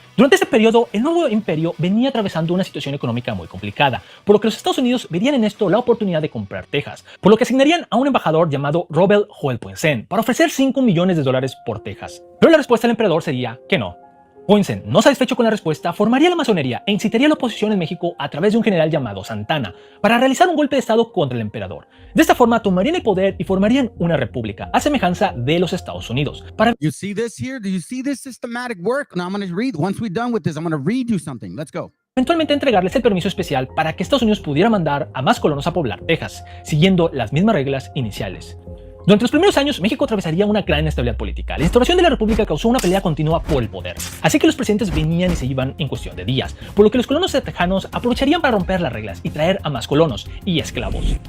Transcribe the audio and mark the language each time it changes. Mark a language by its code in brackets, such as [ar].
[es] Durante este periodo, el nuevo imperio venía atravesando una situación económica muy complicada, por lo que los Estados Unidos verían en esto la oportunidad de comprar Texas, por lo que asignarían a un embajador llamado Robert Joel-Poinsett para ofrecer $5 millones por Texas. Pero la respuesta del emperador sería que no. Poinsett, no satisfecho con la respuesta, formaría la masonería e incitaría la oposición en México a través de un general llamado Santana para realizar un golpe de estado contra el emperador. De esta forma tomarían el poder y formarían una república, a semejanza de los Estados Unidos. [en] You see this here? Do you see this systematic work? Now I'm going to read. Once we're done with this, I'm going to read you something. Let's go. [es] Eventualmente entregarles el permiso especial para que Estados Unidos pudiera mandar a más colonos a poblar Texas, siguiendo las mismas reglas iniciales. Durante los primeros años, México atravesaría una gran inestabilidad política. La instauración de la República causó una pelea continua por el poder, así que los presidentes venían y se iban en cuestión de días, por lo que los colonos tejanos aprovecharían para romper las reglas y traer a más colonos y esclavos.